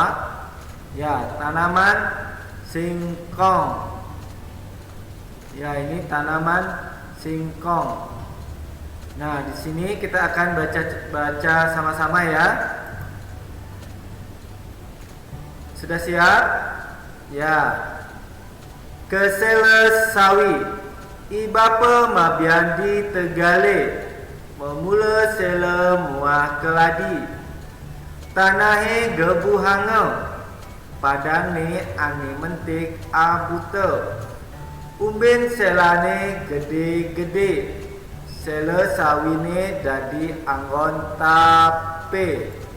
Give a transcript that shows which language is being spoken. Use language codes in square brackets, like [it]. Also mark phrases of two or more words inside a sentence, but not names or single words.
[id] Ya, tanaman singkong. Ya, ini tanaman singkong. Nah, di sini kita akan baca sama-sama ya. Sudah siap? Ya. [ban] Kesela sawi ibapa mabian di Tegale memula sela muah keladi tanahe gebu hangau padang ni angin mentik abuta umbin selane gede-gede sela sawine dadi anggon tape